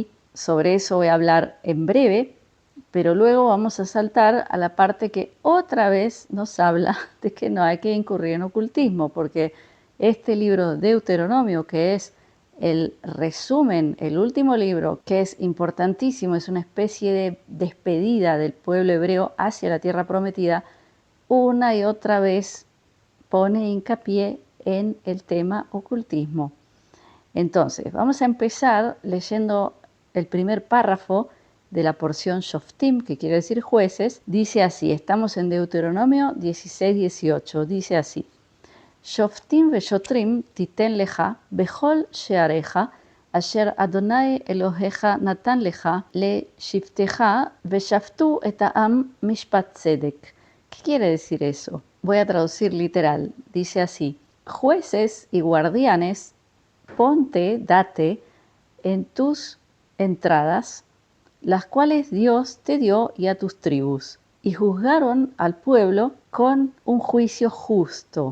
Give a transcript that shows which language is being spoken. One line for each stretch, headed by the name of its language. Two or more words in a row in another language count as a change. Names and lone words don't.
Spanish: Sobre eso voy a hablar en breve, pero luego vamos a saltar a la parte que otra vez nos habla de que no hay que incurrir en ocultismo, porque este libro Deuteronomio, que es el resumen, el último libro, que es importantísimo, es una especie de despedida del pueblo hebreo hacia la tierra prometida, una y otra vez pone hincapié en el tema ocultismo. Entonces, vamos a empezar leyendo el primer párrafo de la porción Shoftim, que quiere decir jueces. Dice así, estamos en Deuteronomio 16-18, dice así:
Hebrew: שופטים ושוטרים תתן לך בכל שעריך אשר ה' אלהיך נתן לך לשבטיך ושפטו את העם משפט צדק.
Spanish: ¿Qué quiere decir eso? Voy a traducir literal. Dice así: jueces y guardianes ponte, date en tus entradas, las cuales Dios te dio y a tus tribus, y juzgaron al pueblo con un juicio justo.